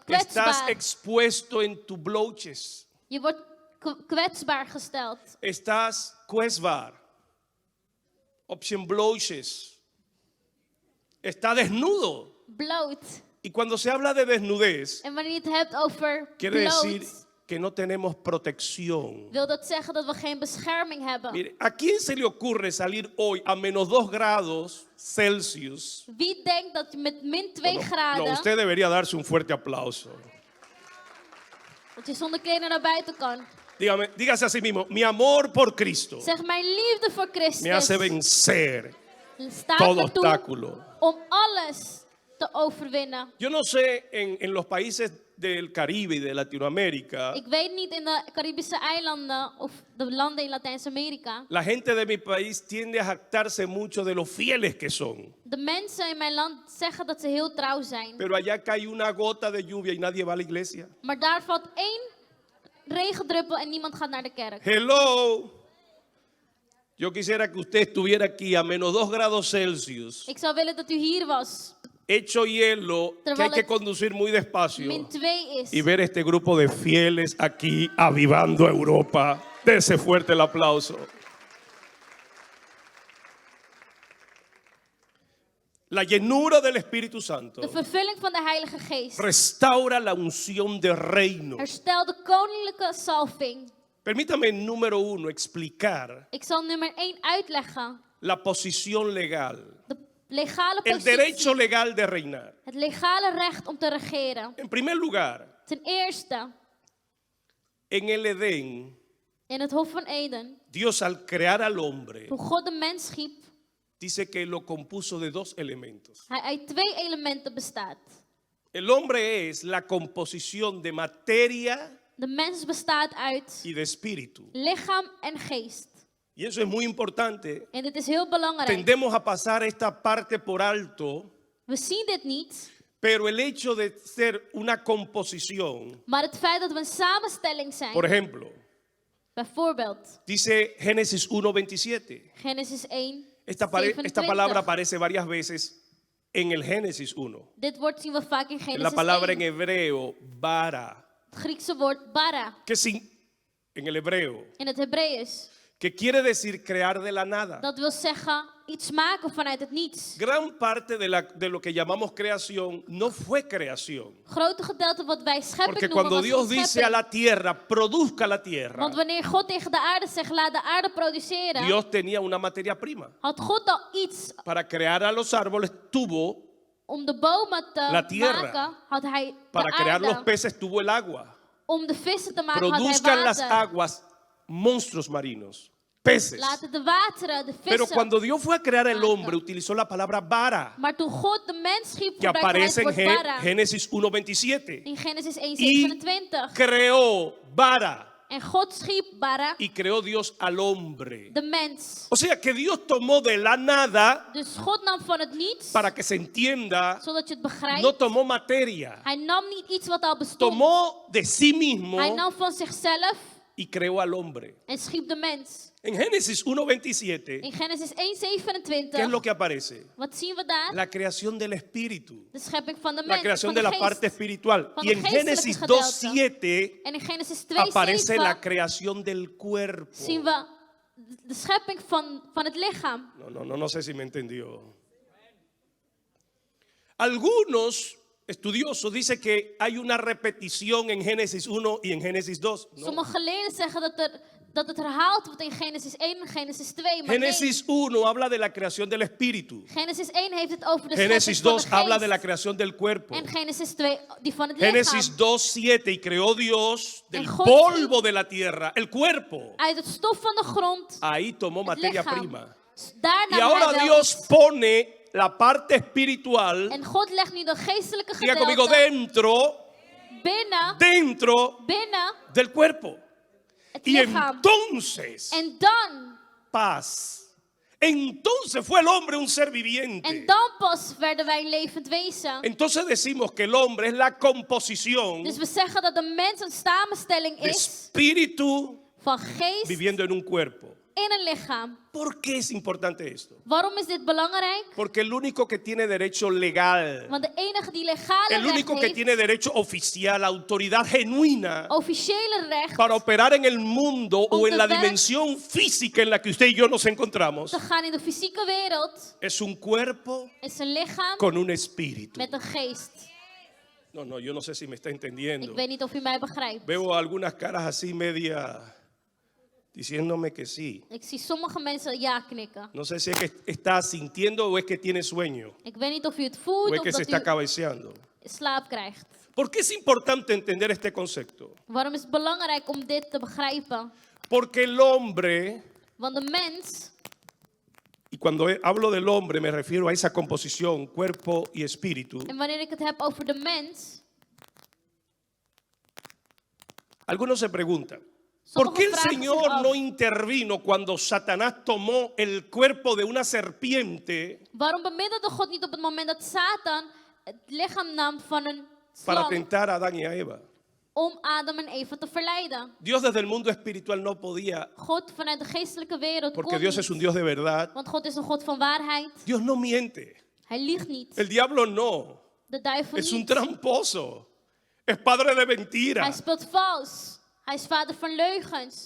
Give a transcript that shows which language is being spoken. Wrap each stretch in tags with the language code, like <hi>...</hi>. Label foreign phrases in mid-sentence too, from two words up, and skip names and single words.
<es>Que estás</es> <nl>kwetsbaar.</nl> <es>expuesto en tus bloches.</es> <nl>Je wordt kwetsbaar gesteld. Estás kwetsbaar. Op zijn bloches.</nl> <es>Está desnudo.</es> <nl>Bloot.</nl> <es>Y cuando se habla de desnudez,</es> <nl>En wanneer je het hebt over</nl> <es>quiere decir</es> <nl>bloot,</nl> <es>que no tenemos protección.</es> <nl>wil dat zeggen dat we geen bescherming hebben.</nl> <es>Mire, ¿a quién se le ocurre salir hoy a menos 2 grados Celsius?</es> <nl>Wie denkt dat je met min 2</nl> <es>No,</es> <nl>graden,</nl> <es>usted debería darse un fuerte aplauso.</es> <nl>dat je zonder kleding naar buiten kan?</nl> <es>Dígase a sí mismo, mi amor por Cristo</es> <nl>Zeg, mijn liefde voor</nl> <es>me hace</es> <nl>Christus</nl> <es>vencer</es> <nl>staat</nl> <es>todo</es> <nl>ertoe</nl> <es>obstáculo.</es> <nl>om alles te overwinnen.</nl> <es>Yo no sé en los países del Caribe y de Latinoamérica,</es> <nl>Ik weet niet in de Caribische eilanden of de landen in Latijns-Amerika.</nl> <es>la gente de mi país tiende a jactarse mucho de lo fieles que son.</es> <nl>De mensen in mijn land zeggen dat ze heel trouw zijn.</nl> <es>Pero allá cae una gota de lluvia y nadie va a la iglesia.</es> <nl>Maar daar valt 1 regendruppel en niemand gaat naar de kerk.</nl> <es>Hello. Yo quisiera que usted estuviera aquí a menos 2 grados Celsius,</es> <nl>Ik zou willen dat u hier was.</nl> <es>hecho hielo, que hay</es> <nl>Terwijl</nl> <es>que</es> <nl>het</nl> <es>conducir muy despacio,</es> <nl>min 2 is.</nl> <es>y ver este grupo de fieles aquí avivando Europa. Dese fuerte el aplauso. La llenura del Espíritu Santo</es> <nl>De vervulling van de Heilige Geest.</nl> <es>restaura la unción de reino.</es> <nl>Herstel de koninklijke salving.</nl> <es>Permítame, número 1, explicar</es> <nl>Ik zal nummer 1 uitleggen.</nl> <es>la posición legal,</es> <nl>De legale</nl> <es>el</es> <nl>positie.</nl> <es>derecho legal de reinar.</es> <nl>Het legale recht om te regeren.</nl> <es>En primer lugar,</es> <nl>Ten eerste,</nl> <es>en el Edén,</es> <nl>in het Hof van Eden,</nl> <es>Dios al crear al hombre,</es> <nl>toen God de mens schiep,</nl> <es>dice que lo compuso de 2 elementos.</es> <nl>hij uit 2 elementen bestaat.</nl> <es>El hombre es la composición de materia</es> <nl>De mens bestaat uit</nl> <es>y de espíritu.</es> <nl>lichaam en geest.</nl> <es>Y eso es muy importante.</es> <nl>En dit is heel belangrijk.</nl> <es>Tendemos a pasar esta parte por alto,</es> <nl>We zien dit niet,</nl> <es>pero el hecho de ser una composición,</es> <nl>maar het feit dat we een samenstelling zijn.</nl> <es>por ejemplo,</es> <nl>Bijvoorbeeld,</nl> <es>dice Génesis 1:27.</es> <nl>Genesis 1,</nl> <es>Esta</es> <nl>27.</nl> <es>palabra aparece varias veces en el Génesis 1.</es> <nl>Dit woord zien we vaak in</nl> <es>Es</es> <nl>Genesis</nl> <es>la palabra en</es> <nl>1.</nl> <es>hebreo, bara,</es> <nl>Het Griekse woord bara,</nl> <es>que en el hebreo,</es> <nl>in het Hebreeuws.</nl> <es>que quiere decir crear de la nada.</es> <nl>Dat wil zeggen iets maken vanuit het niets.</nl> <es>Gran parte de lo que llamamos creación no fue creación.</es> <nl>Grote gedeelte wat wij schepping</nl> <es>Porque</es> <nl>noemen</nl> <es>cuando</es> <nl>was</nl> <es>Dios</es> <nl>geen</nl> <es>dice a</es> <nl>schepping.</nl> <es>la tierra, produzca la tierra,</es> <nl>Want wanneer God tegen de aarde zegt, laat de aarde produceren,</nl> <es>Dios tenía una materia prima.</es> <nl>had God al iets</nl> <es>Para crear a los árboles tuvo,</es> <nl>om de bomen</nl> <es>La</es> <nl>te</nl> <es>tierra.</es> <nl>maken, had hij</nl> <es>para</es> <nl>de</nl> <es>crear los</es> <nl>aarde.</nl> <es>peces tuvo el agua.</es> <nl>Om de vissen te maken had hij</nl> <es>Produzcan las</es> <nl>water.</nl> <es>aguas monstruos marinos, peces.</es> <nl>Laten de wateren, de</nl> <es>Pero</es> <nl>vissen.</nl> <es>cuando Dios fue a crear el</es> <nl>maken.</nl> <es>hombre, utilizó la palabra vara,</es> <nl>Maar toen God de mens schiep,</nl> <es>que</es> <nl>gebruikte hij</nl> <es>aparece</es> <nl>het</nl> <es>en</es> <nl>woord bara.</nl> <es>Génesis 1:27.</es> <nl>In Genesis</nl> <es>Y</es> <nl>1:27.</nl> <es>creó vara</es> <nl>En God schiep bara,</nl> <es>y creó Dios al hombre.</es> <nl>de mens.</nl> <es>O sea que Dios tomó de la nada,</es> <nl>Dus God nam van het niets,</nl> <es>para que se entienda,</es> <nl>zodat je het begrijpt.</nl> <es>no tomó materia,</es> <nl>Hij nam niet iets wat al bestond.</nl> <es>tomó de sí mismo</es> <nl>Hij nam van zichzelf</nl> <es>y creó al hombre.</es> <nl>en schiep de mens.</nl> <es>En Génesis 1:27,</es> <nl>In Genesis</nl> <es>¿qué es</es> <nl>1:27,</nl> <es>lo que aparece?</es> <nl>wat zien we daar?</nl> <es>La creación del espíritu,</es> <nl>De schepping van de</nl> <es>la</es> <nl>mens,</nl> <es>creación</es> <nl>van de de</nl> <es>la parte</es> <nl>geest.</nl> <es>espiritual.</es> <nl>Van</nl> <es>Y</es> <nl>de en geestelijke</nl> <es>Génesis</es> <nl>gedeelte.</nl> <es>2:7</es> <nl>En in Genesis</nl> <es>aparece la</es> <nl>2:7</nl> <es>creación del cuerpo.</es> <nl>zien we de schepping van het lichaam.</nl> <es>No sé si me entendió. Algunos estudiosos dicen que hay una repetición en Génesis 1 y en Génesis 2. No.</es> <nl>Sommige geleerden zeggen dat het herhaald wordt in Genesis 1 en Genesis 2. Maar</nl> <es>Génesis 1 habla de la creación del espíritu.</es> <nl>nee. Genesis 1 heeft het over de</nl> <es>Génesis</es> <nl>schepping 2 van de</nl> <es>habla de la</es> <nl>geest.</nl> <es>creación del cuerpo.</es> <nl>En Genesis 2 die van het</nl> <es>Génesis</es> <nl>lichaam.</nl> <es>2:7 y creó Dios del</es> <nl>En God</nl> <es>polvo de la tierra, el cuerpo.</es> <nl>Uit het stof van de grond,</nl> <es>Ahí tomó</es> <nl>het</nl> <es>materia</es> <nl>lichaam.</nl> <es>prima.</es> <nl>Daar</nl> <es>Y</es> <nl>nam</nl> <es>ahora</es> <nl>hij wel</nl> <es>Dios</es> <nl>iets.</nl> <es>pone la parte espiritual,</es> <nl>En God legt nu de geestelijke</nl> <es>diga conmigo,</es> <nl>gedeelte</nl> <es>dentro</es> <nl>binnen</nl> <es>del cuerpo.</es> <nl>het</nl> <es>Y</es> <nl>lichaam.</nl> <es>entonces,</es> <nl>En dan,</nl> <es>paz. Entonces fue el hombre un ser</es> <nl>en</nl> <es>viviente.</es> <nl>dan pas werden wij een levend wezen.</nl> <es>Entonces decimos que el hombre es la composición</es> <nl>Dus we zeggen dat de mens een samenstelling</nl> <es>de</es> <nl>is</nl> <es>espíritu</es> <nl>van geest</nl> <es>viviendo en un cuerpo.</es> <nl>in een lichaam.</nl> <es>¿Por qué es importante esto?</es> <nl>Waarom is dit belangrijk?</nl> <es>Porque el único que tiene derecho legal,</es> <nl>Want de enige die legale</nl> <es>el</es> <nl>recht</nl> <es>único que</es> <nl>heeft,</nl> <es>tiene derecho oficial, autoridad genuina</es> <nl>officiële recht,</nl> <es>para operar en el mundo o en la</es> <nl>te werk-</nl> <es>dimensión física en la que usted y yo nos encontramos,</es> <nl>te gaan in de fysieke wereld,</nl> <es>es un cuerpo</es> <nl>is een lichaam</nl> <es>con un espíritu.</es> <nl>met een geest.</nl> <es>No, yo no sé si me está entendiendo.</es> <nl>Ik weet niet of u mij begrijpt.</nl> <es>Veo algunas caras así media diciéndome que sí.</es> <nl>Ik zie sommige mensen ja knikken.</nl> <es>No sé si es que está sintiendo o es que tiene sueño</es> <nl>Ik weet niet of u het</nl> <es>o</es> <nl>voelt</nl> <es>es</es> <nl>of</nl> <es>que se</es> <nl>dat</nl> <es>está</es> <nl>u</nl> <es>cabeceando.</es> <nl>slaap krijgt.</nl> <es>¿Por qué es importante entender este concepto?</es> <nl>Waarom is het belangrijk om dit te begrijpen?</nl> <es>Porque el hombre,</es> <nl>Want de mens,</nl> <es>y cuando hablo del hombre me refiero a esa composición, cuerpo y espíritu,</es> <nl>en wanneer ik het heb over de mens,</nl> <es>algunos se preguntan, ¿por qué el</es> <nl>vragen zich</nl> <es>Señor</es> <nl>af,</nl> <es>no intervino cuando Satanás tomó el cuerpo de una serpiente</es> <nl>waarom bemiddelde God niet op het moment dat Satan het lichaam nam van een</nl> <es>para</es> <nl>slang</nl> <es>tentar a Adán y a Eva?</es> <nl>om Adam en Eva te verleiden?</nl> <es>Dios desde el mundo espiritual no podía,</es> <nl>God vanuit de geestelijke wereld</nl> <es>porque</es> <nl>kon</nl> <es>Dios</es> <nl>niet,</nl> <es>es un Dios de verdad.</es> <nl>want God is een God van waarheid.</nl> <es>Dios no miente,</es> <nl>Hij liegt niet.</nl> <es>el diablo no,</es> <nl>De duivel</nl> <es>es un</es> <nl>niet.</nl> <es>tramposo, es padre de</es> <nl>Hij</nl> <es>mentiras,</es> <nl>speelt vals. Hij is vader van leugens.</nl>